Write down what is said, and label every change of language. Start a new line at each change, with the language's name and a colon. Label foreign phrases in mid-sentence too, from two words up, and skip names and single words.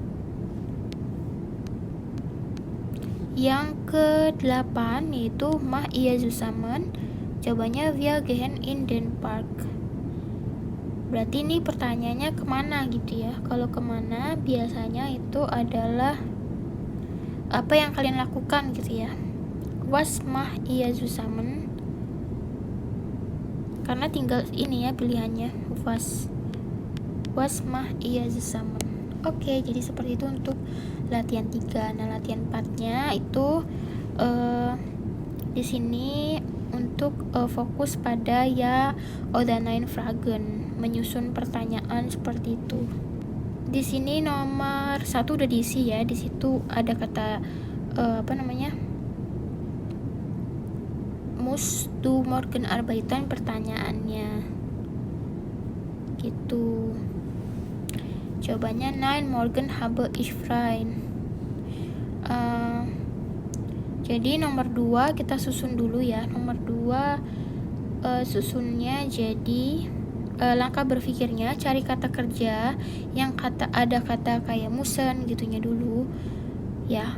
Indonesian: Yang ke-8 yaitu
German: mach ihr zusammen, jawabannya wir gehen in den Park.
Indonesian: Berarti ini pertanyaannya kemana gitu ya. Kalau kemana biasanya itu adalah apa yang kalian lakukan gitu ya.
German: Was macht ihr zusammen,
Indonesian: karena tinggal ini ya pilihannya
German: was macht ihr zusammen.
Indonesian: Oke, jadi seperti itu untuk latihan 3. Nah latihan 4-nya itu di sini untuk fokus pada ya
German: oder nein Fragen,
Indonesian: menyusun pertanyaan seperti itu. Di sini nomor 1 udah diisi ya. Di situ ada kata
German: musst du morgen arbeiten,
Indonesian: pertanyaannya gitu.
German: Jawabannya nein, morgen habe ich frei.
Indonesian: Jadi nomor 2 kita susun dulu ya. Nomor 2 susunnya jadi langkah berpikirnya cari kata kerja yang ada kata kayak musen gitunya dulu ya.